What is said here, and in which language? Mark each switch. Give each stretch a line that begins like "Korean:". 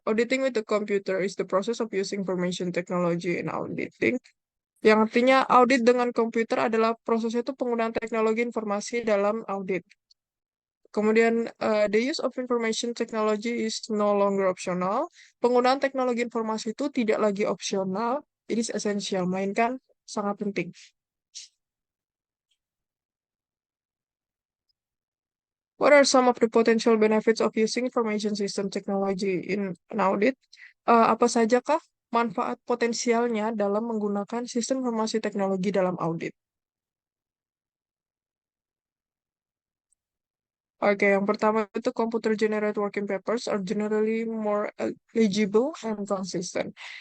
English: Auditing with the computer is the process of using information technology in auditing.
Indonesian: Yang artinya audit dengan komputer adalah prosesnya itu penggunaan teknologi informasi dalam audit. Kemudian,
English: the use of information technology is no longer optional.
Indonesian: Penggunaan teknologi informasi itu tidak lagi opsional,
English: it is essential,
Indonesian: melainkan sangat penting.
English: What are some of the potential benefits of using information system technology in an audit?
Indonesian: Apa sajakah manfaat potensialnya dalam menggunakan sistem informasi teknologi dalam audit? Oke, yang pertama itu
English: computer generated working papers are generally more legible and consistent.